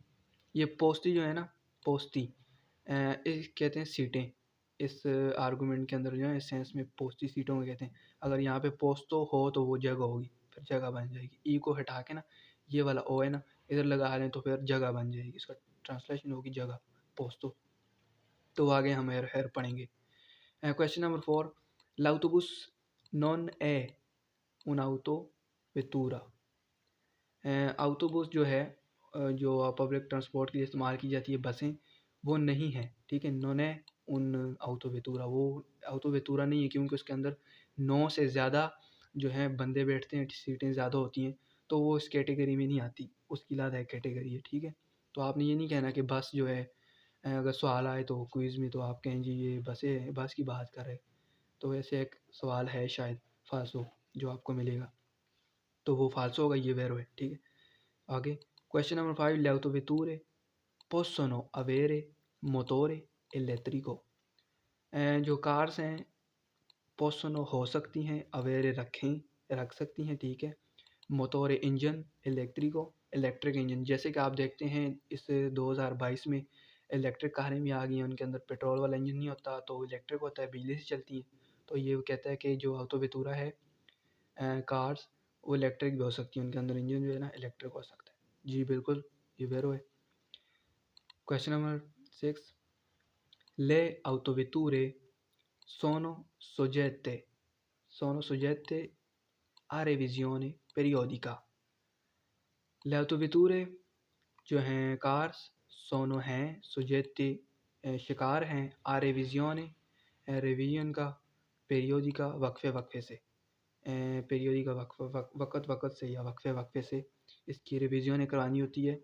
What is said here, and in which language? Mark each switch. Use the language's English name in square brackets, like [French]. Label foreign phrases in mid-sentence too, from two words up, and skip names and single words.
[Hindi] ये पोस्ती जो है ना, पोस्ती इस कहते हैं सीटें, इस आर्गूमेंट के अंदर जो है इस सेंस में पोस्ती सीटों को कहते हैं। अगर यहाँ पे पोस्तो हो तो वो जगह होगी, फिर जगह बन जाएगी। ई को हटा के ना, ये वाला ओ है ना इधर लगा लें तो फिर जगह बन जाएगी, इसका ट्रांसलेशन होगी जगह, पोस्तो। तो आगे हम हेर हेर पढ़ेंगे। क्वेश्चन नंबर 4, [Italian] l'autobus non è un'autovettura। [Hindi] ऑटोबस जो है जो पब्लिक ट्रांसपोर्ट के लिए इस्तेमाल की जाती है बसें, वो नहीं है। ठीक है, [Italian] non è un'autovettura, [Hindi] वो ऑटोवेतुरा नहीं है, क्योंकि उसके अंदर 9 से ज़्यादा जो है बंदे बैठते हैं, सीटें ज़्यादा होती हैं, तो वो इस कैटेगरी में नहीं आती, उसकी अलग कैटेगरी है। ठीक है, तो आपने ये नहीं कहना कि बस जो है अगर सवाल आए तो क्विज़ में तो आप कहें जी ये बसें, बस की बात कर रहे, तो ऐसे एक सवाल है शायद फालसो जो आपको मिलेगा, तो वो फालसो होगा, ये वेरो है। ठीक है, आगे क्वेश्चन नंबर 5, [Italian] le autovetture possono avere motore elettrico। [Hindi] जो कार्स हैं possono हो सकती हैं, avere रख सकती हैं। ठीक है, मोटोर इंजन, इलेक्ट्रिको इलेक्ट्रिक इंजन, जैसे कि आप देखते हैं इस 2022 में इलेक्ट्रिक कारें भी आ गई हैं, उनके अंदर पेट्रोल वाला इंजन नहीं होता, तो इलेक्ट्रिक होता है, बिजली से चलती हैं। तो ये कहता है कि जो ऑटोवेतुरा है कार्स, वो इलेक्ट्रिक भी हो सकती है, उनके अंदर इंजन जो है ना इलेक्ट्रिक हो सकता है। जी बिल्कुल, ये वेरो है। क्वेश्चन नंबर 6, [Italian] ले autovetture sono soggette sono soggette a revisione periodica। le autovetture [Hindi] जो हैं कार्स, सोनो हैं, सोजेती शिकार हैं, [Italian] a revisione [Hindi] रिवीजन का, पेरियोडिका वक्फे वक्फे से, पेरियोडिका वक़्त वक़्त से या वक्फे वक्फे से इसकी रिविज़न करवानी होती है।